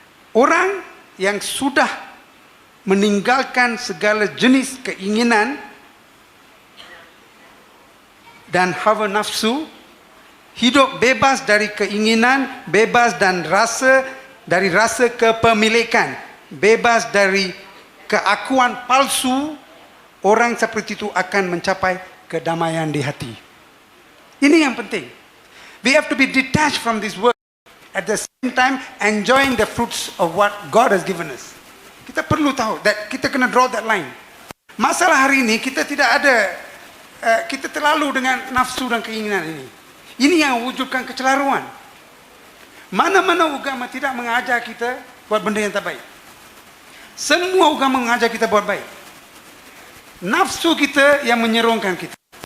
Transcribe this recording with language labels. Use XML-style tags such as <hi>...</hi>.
<ms>Orang yang sudah meninggalkan segala jenis keinginan dan hawa nafsu, hidup bebas dari keinginan, bebas dan dari rasa kepemilikan, bebas dari keakuan palsu, orang seperti itu akan mencapai kedamaian di hati. Ini yang penting.</ms> <en>We have to be detached from this world, at the same time enjoying the fruits of what God has given us.</en> <ms>Kita perlu tahu</ms> <en>that</en> <ms>kita kena</ms> <en>draw that line.</en> <ms>Masalah hari ini kita tidak ada, kita terlalu dengan nafsu dan keinginan ini. Ini yang wujudkan kecelaruan. Mana-mana agama tidak mengajar kita buat benda yang tak baik. Semua agama mengajar kita buat baik. Nafsu kita yang menyerongkan kita.</ms>